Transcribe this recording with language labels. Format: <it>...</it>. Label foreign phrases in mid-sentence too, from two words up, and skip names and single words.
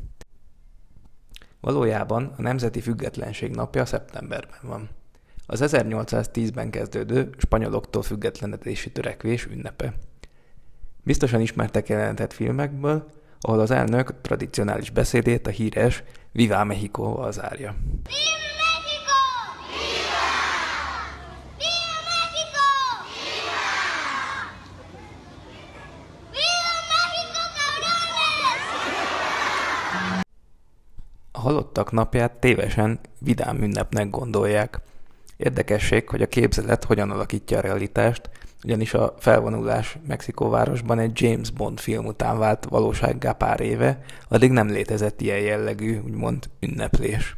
<hu>Valójában a nemzeti függetlenség napja szeptemberben van. Az 1810-ben kezdődő spanyoloktól függetlenedési törekvés ünnepe. Biztosan ismertek jelenetett filmekből, ahol az elnök tradicionális beszédét a híres</hu> <es>Viva México-</es> <hu>val zárja.</hu> <es>Viva México! Viva! Viva México! Viva! Viva México, cabrones!</es> <hu>A halottak napját tévesen vidám ünnepnek gondolják. Érdekesség, hogy a képzelet hogyan alakítja a realitást, ugyanis a felvonulás Mexikóvárosban egy James Bond film után vált valósággá pár éve, addig nem létezett ilyen jellegű, úgymond ünneplés.</hu>